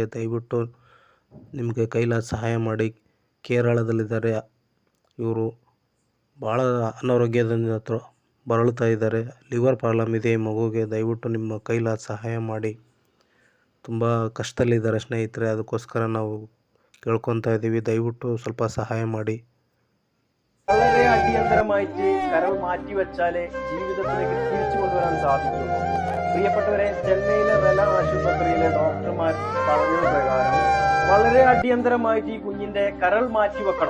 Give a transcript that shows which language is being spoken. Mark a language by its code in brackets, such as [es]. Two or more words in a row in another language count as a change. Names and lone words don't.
[kn] ದಯವಿಟ್ಟು ನಿಮಗೆ ಕೈಲಾದ ಸಹಾಯ ಮಾಡಿ. ಕೇರಳದಲ್ಲಿದ್ದಾರೆ ಇವರು. ಭಾಳ ಅನಾರೋಗ್ಯದಿಂದ ಬಳಲ್ತಾ ಇದ್ದಾರೆ. ಲಿವರ್ ಪ್ರಾಬ್ಲಮ್ ಇದೆ ಈ ಮಗುವಿಗೆ. ದಯವಿಟ್ಟು ನಿಮ್ಮ ಕೈಲಾದ ಸಹಾಯ ಮಾಡಿ. ತುಂಬ ಕಷ್ಟದಲ್ಲಿದ್ದಾರೆ ಸ್ನೇಹಿತರೆ, ಅದಕ್ಕೋಸ್ಕರ ನಾವು ಕೇಳ್ಕೊತಾ ಇದ್ದೀವಿ. ദയവിಟ್ಟು ಸ್ವಲ್ಪ സഹായ ಮಾಡಿ. [ml] വളരെ അടിയന്തരമായിട്ട് കരൾ മാറ്റിവെച്ചാലേ ജീവിതത്തിലേക്ക് തിരിച്ചു കൊണ്ടുവരാൻ സാധിക്കുള്ളൂ. പ്രിയപ്പെട്ടവരെ, ചെന്നൈയിലെ റെല ആശുപത്രിയിലെ ഡോക്ടർമാർ പറഞ്ഞത് പ്രകാരം വളരെ അടിയന്തരമായിട്ട് ഈ കുഞ്ഞിന്റെ കരൾ മാറ്റിവെക്കണം.